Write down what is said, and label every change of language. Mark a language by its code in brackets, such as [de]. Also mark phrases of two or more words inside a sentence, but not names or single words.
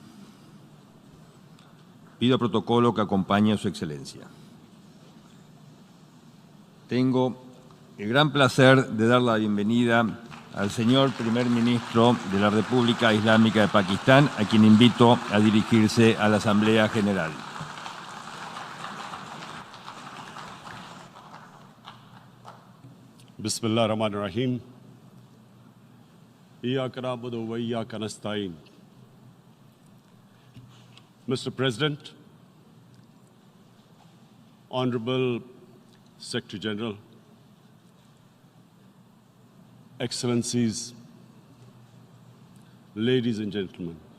[es] Pido protocolo que acompañe a Su Excelencia. Tengo el gran placer de dar la bienvenida al señor primer ministro de la República Islámica de Pakistán, a quien invito a dirigirse a la Asamblea General. [ar] بسم الله الرحمن الرحيم إياك نعبد وإياك نستعين. [en] Mr. President, Honorable Secretary General, Excellencies, ladies and gentlemen,